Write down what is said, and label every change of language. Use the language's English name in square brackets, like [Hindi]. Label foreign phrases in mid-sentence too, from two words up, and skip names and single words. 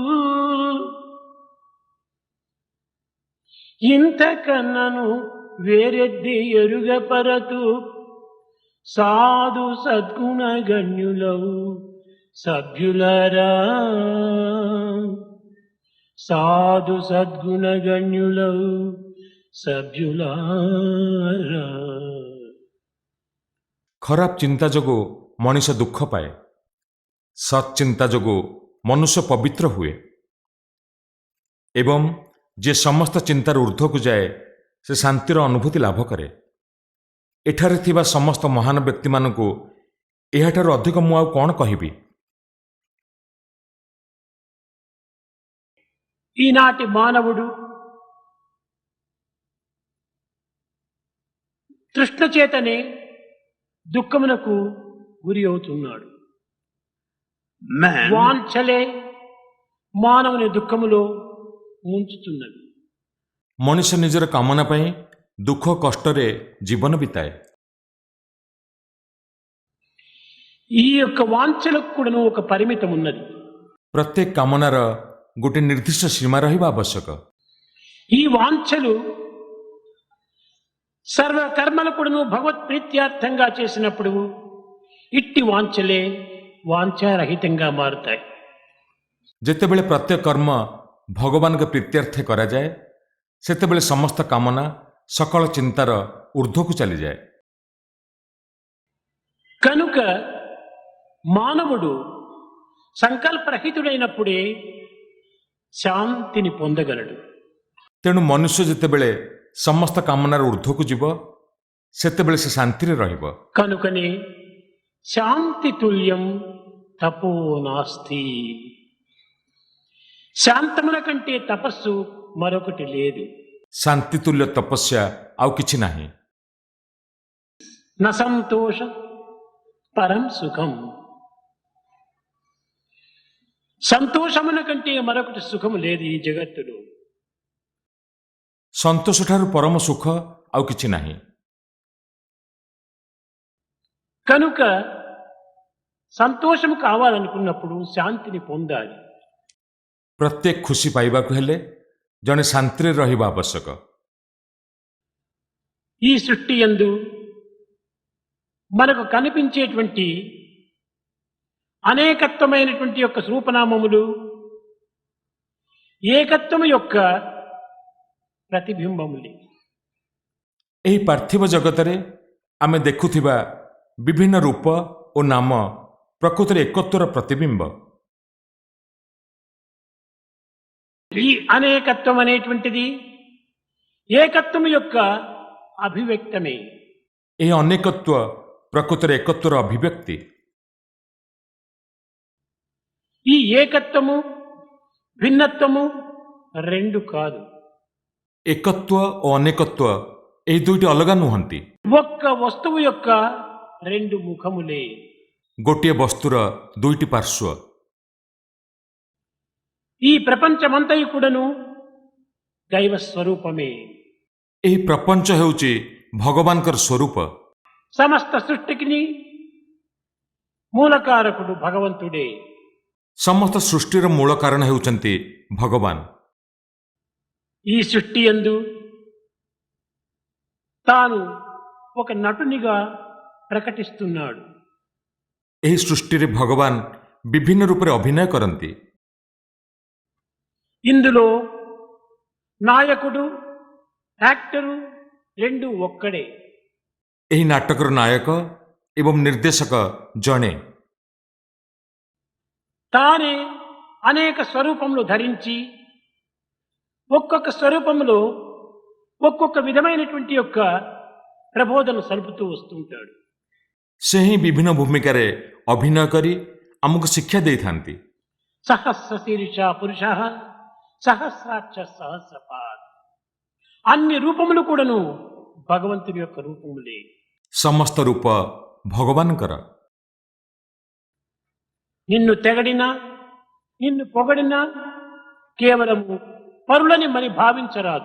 [Telugu] ఇంతకన్నను వేరెద్ది ఎరుగపరతు సాధు సద్గుణ గణ్యులవు సభ్యులరా. సాధు సద్గుణ గణ్యులవు సభ్యులారా. [Odia] ଖରାପ ଚିନ୍ତା ଯୋଗୁଁ ମଣିଷ ଦୁଃଖ ପାଏ। ସତ୍ ଚିନ୍ତା ଯୋଗୁଁ ମନୁଷ୍ୟ ପବିତ୍ର ହୁଏ ଏବଂ ଯିଏ ସମସ୍ତ ଚିନ୍ତାର ଊର୍ଦ୍ଧ୍ୱକୁ ଯାଏ ସେ ଶାନ୍ତିର ଅନୁଭୂତି ଲାଭ କରେ। ଏଠାରେ ଥିବା ସମସ୍ତ ମହାନ ବ୍ୟକ୍ତିମାନଙ୍କୁ ଏହାଠାରୁ ଅଧିକ ମୁଁ ଆଉ କ'ଣ କହିବି? [Telugu] ఈనాటి మానవుడు తృష్ణ చేతనే దుఃఖమునకు గురి అవుతున్నాడు. [English] Man [Telugu] వాంఛలే మానవుని దుఃఖములో ముంచుతున్నది. [Odia] ମଣିଷ ନିଜର କାମନା ପାଇଁ ଦୁଃଖ କଷ୍ଟରେ ଜୀବନ ବିତାଏ। [Telugu] ఈ యొక్క వాంఛలకు కూడాను ఒక పరిమితం ఉన్నది. [Odia] ପ୍ରତ୍ୟେକ କାମନାର ଗୋଟିଏ ନିର୍ଦ୍ଦିଷ୍ଟ ସୀମା ରହିବା ଆବଶ୍ୟକ। [Telugu] ఈ వాంఛలు సర్వ కర్మలు కూడాను భగవత్ ప్రీత్యార్థంగా చేసినప్పుడు ఇట్టి వాంఛలే వాంఛారహితంగా మారుతాయి. [Odia] ଯେତେବେଳେ ପ୍ରତ୍ୟେକ କର୍ମ ଭଗବାନଙ୍କ ପ୍ରୀତ୍ୟର୍ଥେ କରାଯାଏ ସେତେବେଳେ ସମସ୍ତ କାମନା ସକଳ ଚିନ୍ତାର ଊର୍ଦ୍ଧ୍ୱକୁ ଚାଲିଯାଏ। [Telugu] కనుక మానవుడు సంకల్పరహితుడైనప్పుడే శాంతిని పొందగలడు. [Odia] ତେଣୁ ମନୁଷ୍ୟ ଯେତେବେଳେ ସମସ୍ତ କାମନାର ଊର୍ଦ୍ଧ୍ୱକୁ ଯିବ ସେତେବେଳେ ସେ ଶାନ୍ତିରେ ରହିବ। [Sanskrit] కనుకనే शान्ति तुल्यं तपो नास्ति. [Telugu] శాంతముల కంటే తపస్సు మరొకటి లేదు. [Odia] ଶାନ୍ତିତୁଲ୍ୟ ତପସ୍ୟା ଆଉ କିଛି ନାହିଁ। [Sanskrit] न सन्तोष परं सुखम्. [Telugu] సంతోషముల కంటే మరొకటి సుఖము లేదు ఈ జగత్తులో. [Odia] ସନ୍ତୋଷଠାରୁ ପରମ ସୁଖ ଆଉ କିଛି ନାହିଁ। [Telugu] కనుక సంతోషము కావాలనుకున్నప్పుడు శాంతిని పొందాలి. [Odia] ପ୍ରତ୍ୟେକ ଖୁସି ପାଇବାକୁ ହେଲେ ଜଣେ ଶାନ୍ତିରେ ରହିବା ଆବଶ୍ୟକ। [Telugu] ఈ సృష్టి యందు మనకు కనిపించేటువంటి అనేకత్వమైనటువంటి యొక్క రూపనామములు ఏకత్వము యొక్క ప్రతిబింబములే. [Odia] ଏହି ପାର୍ଥିବ ଜଗତରେ ଆମେ ଦେଖୁଥିବା ବିଭିନ୍ନ ରୂପ ଓ ନାମ ପ୍ରକୃତରେ ଏକତ୍ୱର ପ୍ରତିବିମ୍ବ। [Telugu] ఈ అనేకత్వం అనేటువంటిది ఏకత్వము యొక్క అభివ్యక్తమే. [Odia] ଏହି ଅନେକତ୍ୱ ପ୍ରକୃତରେ ଏକତ୍ୱର ଅଭିବ୍ୟକ୍ତି। [Telugu] ఈ ఏకత్వము భిన్నత్వము రెండు కాదు. [Odia] ଏକତ୍ୱ ଓ ଅନେକତ୍ୱ ଏହି ଦୁଇଟି ଅଲଗା ନୁହନ୍ତି। [Telugu] ఒక్క వస్తువు యొక్క రెండు ముఖములే. [Odia] ଗୋଟିଏ ବସ୍ତୁର ଦୁଇଟି ପାର୍ଶ୍ୱ। [Telugu] ఈ ప్రపంచమంతయు కూడాను దైవ స్వరూపమే. [Odia] ଏହି ପ୍ରପଞ୍ଚ ହେଉଛି ଭଗବାନଙ୍କର ସ୍ୱରୂପ। [Telugu] సమస్త సృష్టికి మూలకారకుడు భగవంతుడే. [Odia] ସମସ୍ତ ସୃଷ୍ଟିର ମୂଳ କାରଣ ହେଉଛନ୍ତି ଭଗବାନ। [Telugu] ఈ సృష్టి యందు తాను ఒక నటునిగా ప్రకటిస్తున్నాడు. [Odia] ଏହି ସୃଷ୍ଟିରେ ଭଗବାନ ବିଭିନ୍ନ ରୂପରେ ଅଭିନୟ କରନ୍ତି। [Telugu] ఇందులో నాయకుడు యాక్టరు రెండు ఒక్కడే. [Odia] ଏହି ନାଟକର ନାୟକ ଏବଂ ନିର୍ଦ୍ଦେଶକ ଜଣେ। [Telugu] తానే అనేక స్వరూపములు ధరించి ఒక్కొక్క స్వరూపములో ఒక్కొక్క విధమైనటువంటి యొక్క ప్రబోధన సలుపుతూ వస్తుంటాడు. [Odia] ସେ ହିଁ ବିଭିନ୍ନ ଭୂମିକାରେ ଅଭିନୟ କରି ଆମକୁ ଶିକ୍ଷା ଦେଇଥାନ୍ତି। [Sanskrit] सहस्र शीर्ष पुरुष सहस्राक्ष सहस्रपाद्. [Telugu] అన్ని రూపములు కూడాను భగవంతుని యొక్క రూపములే. [Odia] ସମସ୍ତ ରୂପ ଭଗବାନଙ୍କର। [Telugu] నిన్ను తెగడినా నిన్ను పొగడినా కేవలము పరులని మరి భావించరాదు.